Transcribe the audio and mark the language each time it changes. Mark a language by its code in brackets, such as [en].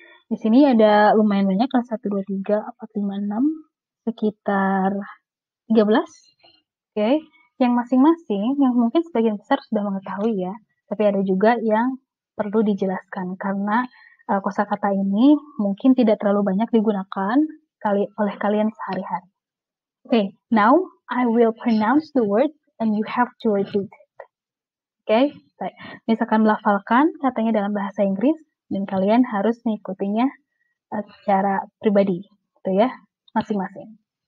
[id] Di sini ada lumayan banyak, 1, 2, 3, 4, 5, 6, sekitar 13. Yang masing-masing, yang mungkin sebagian besar sudah mengetahui ya, tapi ada juga yang perlu dijelaskan karena kosakata ini mungkin tidak terlalu banyak digunakan oleh kalian sehari-hari. [en] Okay, now I will pronounce the word and you have to repeat it. [id] Okay, baik. Misalkan melafalkan katanya dalam bahasa Inggris dan kalian harus mengikutinya secara pribadi, gitu ya, masing-masing.